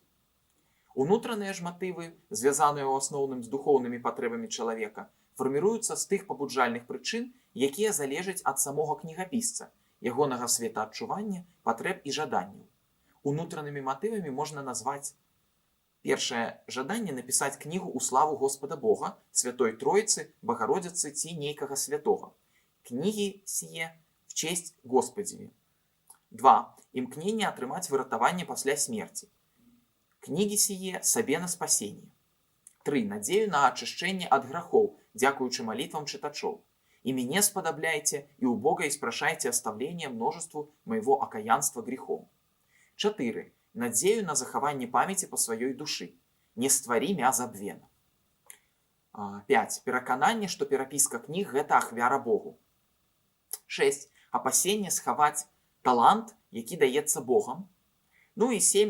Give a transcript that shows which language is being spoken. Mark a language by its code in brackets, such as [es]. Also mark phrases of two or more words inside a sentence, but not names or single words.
[be] Унутраныя ж матывы, звязаныя ў асноўным з духоўнымі патрэбамі чалавека, фарміруюцца з тых пабуджальных прычын, якія залежаць ад самога кнігапісца, ягонага светаадчування, патрэб і жаданняў. Унутранымі матывамі можна назваць першае жаданне напісаць кнігу ў славу Господа Бога, Святой Троіцы, Багародзіцы ці нейкага святога. [cu] Кнігі сие в честь Господзеві. [be] 2. Імкненне атрымаць выратаванне пасля смерці. [cu] Кнігі сие сабе на спасенне. [be] 3. Надзею на ачышчэнне ад грахоў, дзякуючы малітвам чытачоў. [cu] «И мяне спадабляйце, и у Бога испрошайте оставление множеству моего окаянства грехом». [be] 4. Надзею на захаванне памяці па сваёй душы. [cu] Не стварі мя забвена. [be] 5. Перакананне, што перапіска кніг – гэта ахвяра Богу. 6. Апасенне схаваць талант, які даецца Богам. Ну і 7.